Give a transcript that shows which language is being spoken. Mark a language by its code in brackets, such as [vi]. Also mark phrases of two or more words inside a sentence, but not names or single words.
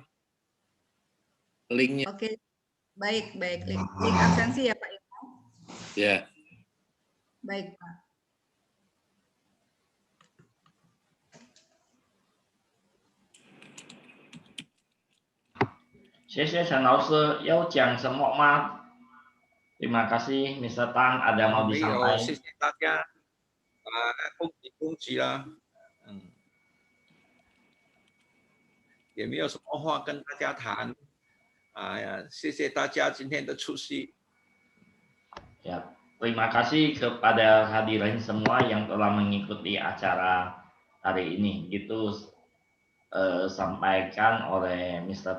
[id] Linknya. Oke, baik. Link absensi ya Pak Ibu. Ya. Baik Pak. [zh] Saya Trần老师要讲什么吗？ [id] Terima kasih, Mr. Tan. Ada mau disampaikan? [zh] 谢谢大家，恭喜啦，也没有什么话跟大家谈，谢谢大家今天的出席。 [id] Ya, terima kasih kepada hadirin semua yang telah mengikuti acara hari ini. Itu sampaikan oleh Mr.